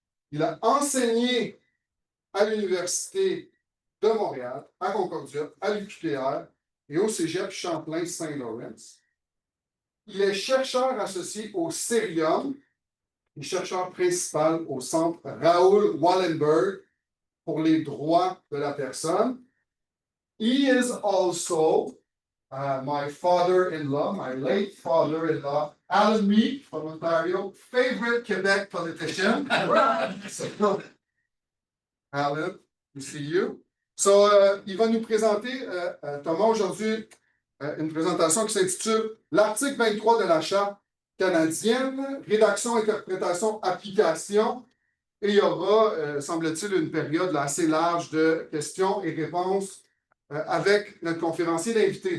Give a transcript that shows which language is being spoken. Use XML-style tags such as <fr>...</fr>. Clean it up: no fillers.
<fr>Il a enseigné à l'Université de Montréal, à Concordia, à l'UQTR et au Cégep Champlain-Saint-Laurent. Il est chercheur associé au Cerium et chercheur principal au Centre Raoul Wallenberg pour les droits de la personne.</fr> <en>He is also my father-in-law, my late father-in-law, Alan Meek from Ontario, favorite Quebec politician. So, Alan, we see you.</en> <fr>So, il va nous présenter, Thomas, aujourd'hui, une présentation qui s'intitule L'article 23 de la Charte canadienne, rédaction, interprétation, application. Et il y aura, semble-t-il, une période là, assez large de questions et réponses avec notre conférencier d'invité.</fr>